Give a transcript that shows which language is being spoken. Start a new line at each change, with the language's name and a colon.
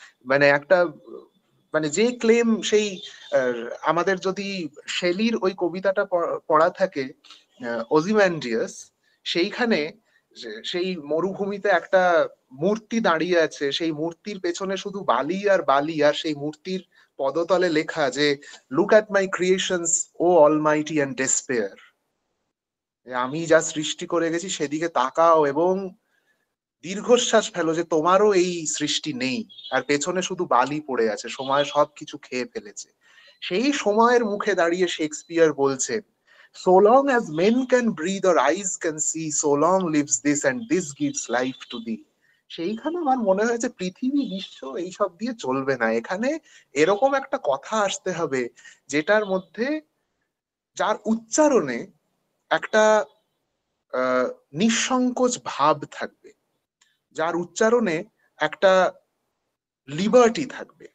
Bangla: মানে একটা, মানে যে ক্লেম সেই আমাদের যদি শেলির ওই কবিতাটা পড়া থাকে ওজিম্যান্ডিয়াস, সেইখানে সেই মরুভূমিতে একটা মূর্তি দাঁড়িয়ে আছে, সেই মূর্তির পেছনে শুধু বালি আর বালি, আর সেই মূর্তির পদতলে লেখা যে
English: look at my creations O almighty and despair,
Bangla: আমি যা সৃষ্টি করে গেছি সেদিকে তাকাও এবং দীর্ঘশ্বাস ফেলো যে তোমারও এই সৃষ্টি নেই, আর পেছনে শুধু বালি পড়ে আছে, সময় সবকিছু খেয়ে ফেলেছে। সেই সময়ের মুখে দাঁড়িয়ে শেক্সপিয়ার বলছেন,
English: so long as men can breathe or eyes can see, so long lives this and this gives life to thee।
Bangla: সেইখানে আমার মনে হয়েছে পৃথিবী, বিশ্ব এইসব দিয়ে চলবে না, এখানে এরকম একটা কথা আসতে হবে যেটার মধ্যে, যার উচ্চারণে একটা নিঃসংকোচ ভাব থাকবে, যার উচ্চারণে একটা লিবার্টি থাকবে।